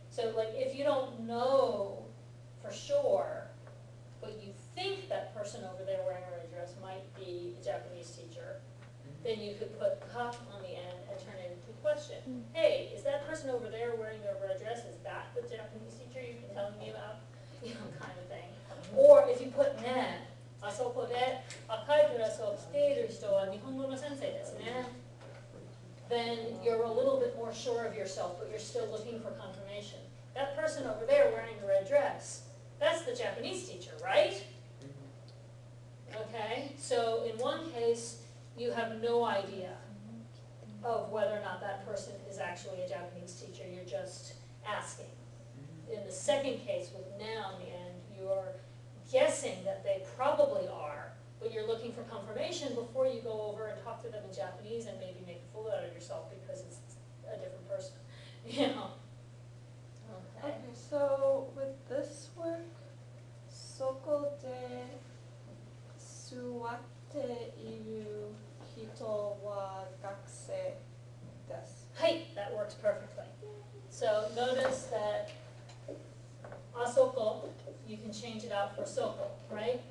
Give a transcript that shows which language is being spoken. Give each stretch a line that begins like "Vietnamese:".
English: So like if you don't know for sure, but you think that person over there wearing a red dress might be a Japanese teacher, then you could put ka on the end and turn it into a question. Hey, is that person over there wearing a red dress, is that the Japanese teacher you've been telling me about? Kind of thing. Or if you put ne,
Japanese: あそこで赤いドレスを着ている人は日本語の先生ですね.
English: Then you're a little bit more sure of yourself, but you're still looking for confirmation. That person over there wearing the red dress, that's the Japanese teacher, right? Okay, so in one case, you have no idea of whether or not that person is actually a Japanese teacher, you're just asking. In the second case, with ne on the end, you're guessing that they probably are, but you're looking for confirmation before you go over and talk to them in Japanese and maybe make a fool out of yourself because it's a different person. Okay. Okay, so with this work,
Japanese: そこで座っている人は学生です。
English: Hey, that works perfectly. So notice that asoko, you can change it out for soko, right?